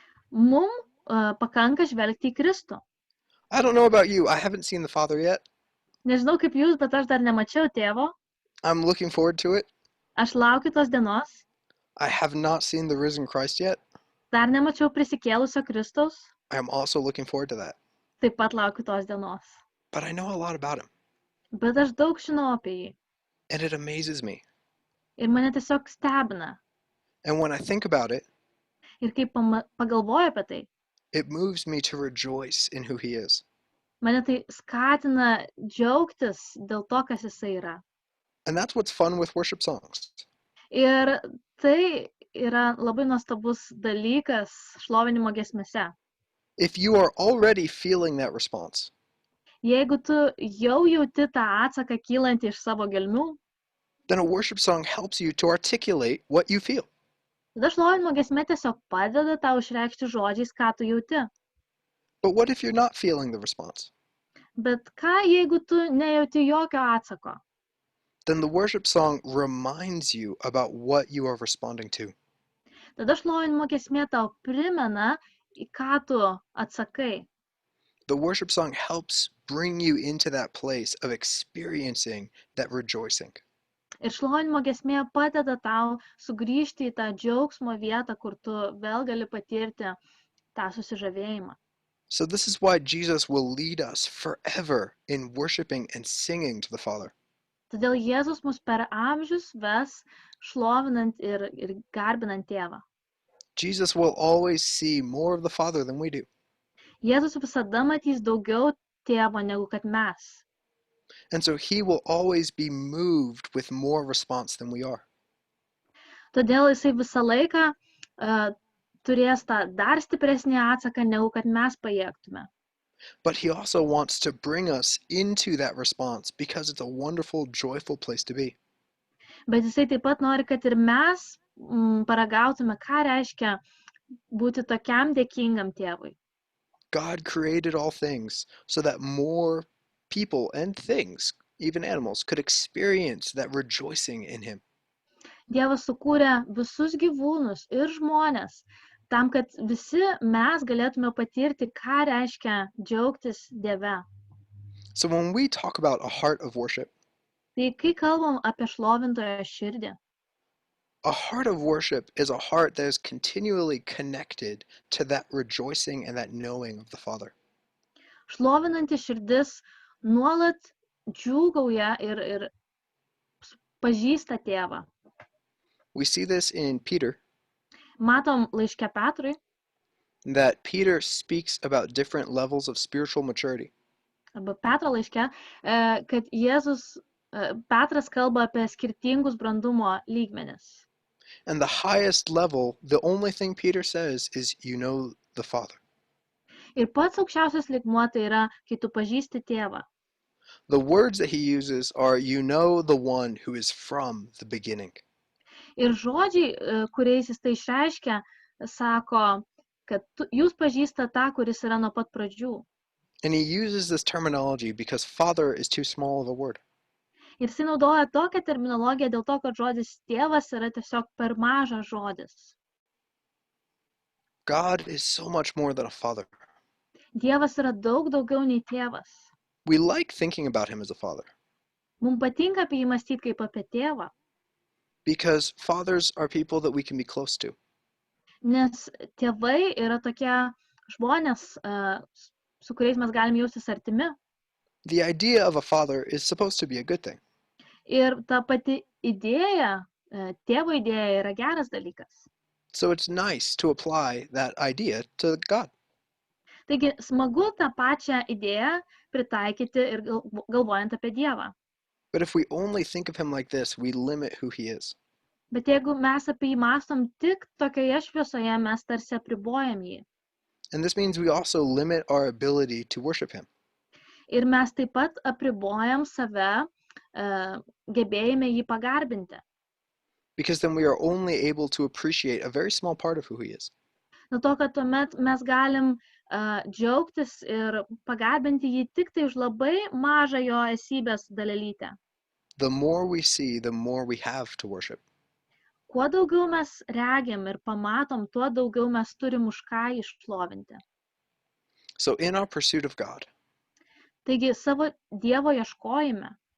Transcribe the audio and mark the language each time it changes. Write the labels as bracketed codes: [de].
[lt] mum pakanka žvelgti į Kristų. [en] I don't know about you, I haven't seen the Father yet. [lt] Nežinau kaip jūs, bet aš dar nemačiau Tėvo. [en] I'm looking forward to it. [lt] Aš laukiu tos dienos. [en] I have not seen the risen Christ yet. [lt] Dar nemačiau prisikėlusio Kristaus. [en] I am also looking forward to that. [lt] Taip pat laukiu tos dienos. [en] But I know a lot about him, [lt] Bet aš daug žinau apie jį. [en] and it amazes me. [lt] Ir mane tiesiog stebina. [en] And when I think about it, [lt] Ir kai pagalvoju apie tai, [en] it moves me to rejoice in who he is. [lt] mane tai skatina džiaugtis dėl to, kas jisai yra. [en] And that's what's fun with worship songs. [lt] Ir tai yra labai nuostabus dalykas šlovinimo giesmėse. [en] If you are already feeling that response, [lt] Jeigu tu jau jauti tą atsaką kylantį iš savo gelmių, [en] then a worship song helps you to articulate what you feel. [lt] tada šlovinimo giesmė tiesiog padeda tau išreikšti žodžiais, ką tu jauti. [en] But what if you're not feeling the response? [lt] Bet ką, jeigu tu nejauti jokio atsako? [en] Then the worship song reminds you about what you are responding to. [lt] Tada šlovinimo giesmė tau primena, į ką tu atsakai. [en] The worship song helps bring you into that place of experiencing that rejoicing. [lt] Ir šlovinimo giesmė padeda tau sugrįžti į tą džiaugsmo vietą, kur tu vėl gali patirti tą susižavėjimą. [en] So this is why Jesus will lead us forever in worshiping and singing to the Father. [lt] Todėl Jėzus mus per amžius ves šlovinant ir garbinant Tėvą. [en] Jesus will always see more of the Father than we do. [lt] Jėzus visada matys daugiau Tėvo negu kad mes. [en] And so he will always be moved with more response than we are. [lt] Todėl jisai visą laiką turės tą dar stipresnį atsaką, negu kad mes pajėgtume. [en] But he also wants to bring us into that response because it's a wonderful, joyful place to be. [lt] Bet jisai taip pat nori, kad ir mes paragautume, ką reiškia būti tokiam dėkingam Tėvui. [en] God created all things so that more people and things, even animals, could experience that rejoicing in him. [lt] Dievas sukūrė visus gyvūnus ir žmonės, tam, kad visi mes galėtume patirti, ką reiškia džiaugtis Dieve. [en] So when we talk about a heart of worship, [lt] Tai kai kalbam apie šlovintojo širdį, [en] a heart of worship is a heart that is continually connected to that rejoicing and that knowing of the Father. [lt] Šlovinanti širdis nuolat džiūgauja ir pažįsta tėvą. [en] We see this in Peter, [lt] Matom laiške Petrui, [en] that Peter speaks about different levels of spiritual maturity. [lt] arba Petro laiške, kad Petras kalba apie skirtingus brandumo lygmenis. [en] And the highest level, the only thing Peter says is, you know the Father. [lt] Ir pats aukščiausias lygmuo tai yra, kai tu pažįsti tėvą. [en] The words that he uses are, you know the one who is from the beginning. [lt] Ir žodžiai, kuriais jis tai išreiškia, sako, kad jūs pažįsta tą, kuris yra nuo pat pradžių. [en] And he uses this terminology because Father is too small of a word. [lt] Ir jis naudoja tokią terminologiją dėl to, kad žodis tėvas yra tiesiog per mažas žodis. [en] God is so much more than a father. [lt] Dievas yra daug daugiau nei tėvas. [en] We like thinking about him as a father [lt] Mums patinka apie jį mąstyti kaip apie tėvą, [en] because fathers are people that we can be close to. [lt] nes tėvai yra tokie žmonės, su kuriais mes galim jaustis artimi. [en] The idea of a father is supposed to be a good thing. [lt] Ir ta pati idėja, tėvo idėja yra geras dalykas. [en] So it's nice to apply that idea to God. [lt] Taigi smagu tą pačią idėją pritaikyti ir galvojant apie Dievą. [en] But if we only think of him like this, we limit who he is. [lt] Bet jeigu mes apie jį mąstom tik tokioje šviesoje, mes tarsi apribojam jį. [en] And this means we also limit our ability to worship him. [lt] Ir mes taip pat apribojam save, gebėjime jį pagarbinti. [en] Because then we are only able to appreciate a very small part of who he is. [lt] Dėl to, kad tuomet mes galim džiaugtis ir pagarbinti jį tik tai už labai mažą jo esybės dalelytę. [en] The more we see, the more we have to worship. [lt] Kuo daugiau mes regiam ir pamatom, tuo daugiau mes turim už ką iššlovinti. [en] So in our pursuit of God, [lt] Taigi savo Dievo ieškojime